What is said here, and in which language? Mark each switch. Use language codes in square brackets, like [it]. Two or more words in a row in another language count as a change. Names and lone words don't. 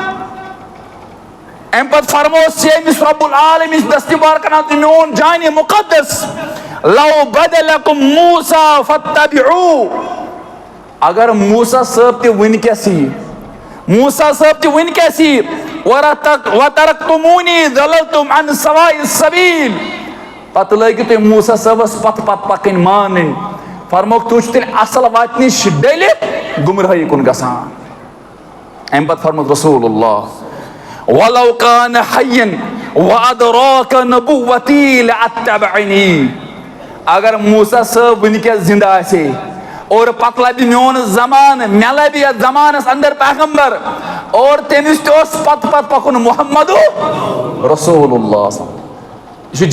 [ks] اَمہِ پتہٕ فرموس ییٚمِس رۄب العالمیٖن دستِبار کران تہٕ میون جانہِ مُقدس [ar] لو بدلکُم موسیٰ فاتبعوٗ [ks] اگر موسیٰ صٲب تہِ وٕنکیٚس یی موسیٰ صٲب تہِ وٕنکیٚس یی [ar] وترکتموٗنی ضللتم عن سواءِ السبیٖل [ks] پتہٕ لٲگِو تُہۍ موسیٰ صٲبس پتہٕ پکٕنۍ مانٕنۍ فرموکھ تُہۍ چھِو تیٚلہِ اصل وتہِ نِش ڈٔلِتھ گُمرٲہی کُن گژھان اَمہِ پتہٕ فرمووُکھ رسول اللہ [ar] ولو کان حین وادراک نبوتی لاتبعنی [ks] اگر موسیٰ صٲب وٕنکیٚس زِندٕ آسہِ ہے اور پتہٕ لبہِ میون زمانہٕ مےٚ لبہِ یتھ زمانس انٛدر پیغمبر اور تٔمِس تہِ اوس پتہٕ پکُن محمدُ رسول اللہ یہِ چھُ